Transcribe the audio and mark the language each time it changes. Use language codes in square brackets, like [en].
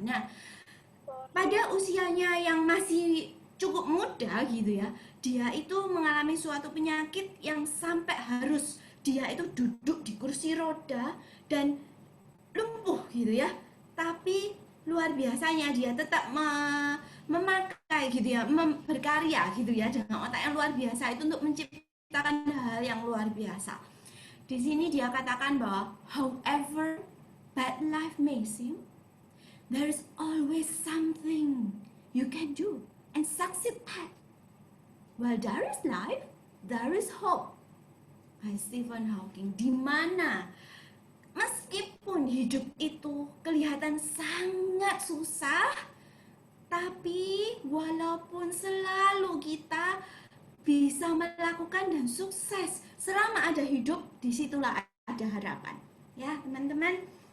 [id] Nah, pada usianya yang masih cukup muda gitu ya, dia itu mengalami suatu penyakit yang sampai harus dia itu duduk di kursi roda dan lumpuh gitu ya. Tapi luar biasanya dia tetap memakai gitu ya, berkarya gitu ya, dengan otak yang luar biasa itu untuk menciptakan hal yang luar biasa. Di sini dia katakan bahwa [en] however bad life may seem, there is always something you can do and succeed at. While there is life, there is hope. By Stephen Hawking. [id] Di mana meskipun hidup itu kelihatan sangat susah, tapi walaupun selalu kita bisa melakukan dan sukses, selama ada hidup, disitulah ada harapan. Ya teman-teman.